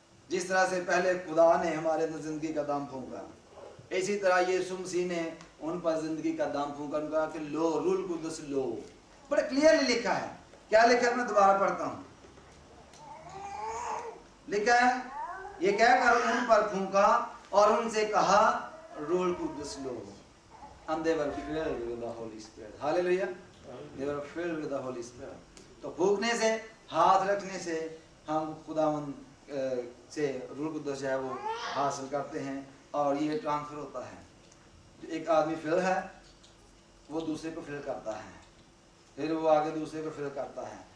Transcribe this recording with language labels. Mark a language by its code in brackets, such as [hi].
[hi] जिस तरह से पहले खुदा ने हमारे अंदर जिंदगी का दाम फूंका, इसी तरह यीशु मसीह ने उन पर जिंदगी का दाम फूंका, उनका कि लो रूल कुदस लो। बड़े क्लियरली लिखा है। क्या लिखा है? मैं दोबारा पढ़ता हूं। लिखा है, ये कहकर उन पर फूंका और उनसे कहा rule Quddus low. [en] And they were filled with the Holy Spirit. Hallelujah. They were filled with the Holy Spirit. [hi] तो फूंकने से, हाथ रखने से हम खुदावंद से रूल कुदस है वो हासिल करते हैं और ये ट्रांसफर होता है। एक आदमी फिल है, वो दूसरे को फिल करता है, फिर वो आगे दूसरे को फिल करता है।